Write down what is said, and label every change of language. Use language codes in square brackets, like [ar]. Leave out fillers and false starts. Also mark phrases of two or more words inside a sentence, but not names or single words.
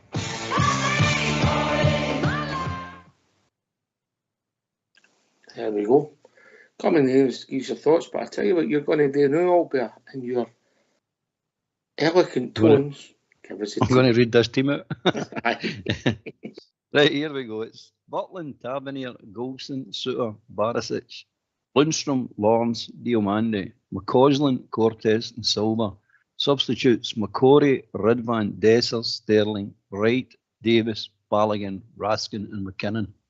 [en] There we go. Come in here and use your thoughts, but I tell you what you're going to do now, Albert, in your eloquent tones. I'm going to read this team out. Right, here we go. It's Butland, Tavernier, Golson, Suter, Barisic, Lundstrom, Lawrence, Diomande, McCausland, Cortez and Silva. Substitutes: McCory, Ridvan, Dessers, Sterling, Wright, Davis, Balogun, Raskin and McKinnon.